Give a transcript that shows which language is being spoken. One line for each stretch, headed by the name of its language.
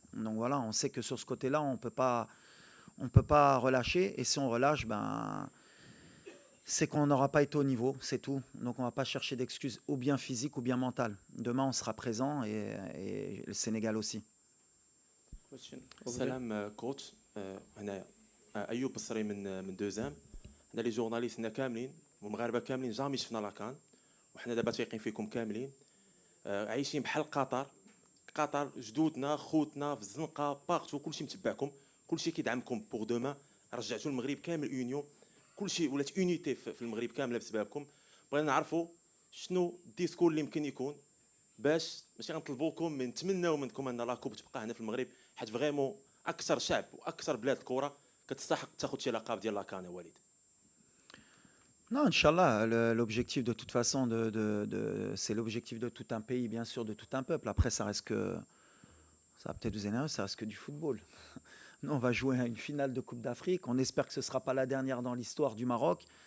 French: Donc voilà, on sait que sur ce côté-là, on peut pas relâcher. Et si on relâche, ben, c'est qu'on n'aura pas été au niveau, c'est tout. Donc on ne va pas chercher d'excuses ou bien physiques ou bien mentales. Demain, on sera présent et le Sénégal aussi.
Arabic: سلام كوتش هنايا ايوب بصري من دوزام. حنا لي جورناليستنا كاملين والمغاربه كاملين جامي شفنا لاكان وحنا دابا تايقين فيكم كاملين عايشين بحال قطر جدودنا خوتنا في الزنقه بارتو كلشي متبعكم كلشي كيدعمكم بوغ دوما رجعتوا المغرب كامل اونيون كلشي ولات اونيتي في المغرب كامله بسببكم. بغينا نعرفوا شنو الديسكور اللي يمكن يكون باش ماشي غنطلبوا لكم من نتمناو منكم ان لاكوب تبقى هنا في المغرب حيت فريمون اكثر شعب واكثر بلاد الكره كتستحق تاخذ شي لقب ديال لاكان وليد.
French: Non, Inch'Allah, l'objectif de toute façon, c'est l'objectif de tout un pays, bien sûr, de tout un peuple. Après, ça va peut-être vous énerver, ça reste que du football. Nous, on va jouer à une finale de Coupe d'Afrique. On espère que ce ne sera pas la dernière dans l'histoire du Maroc.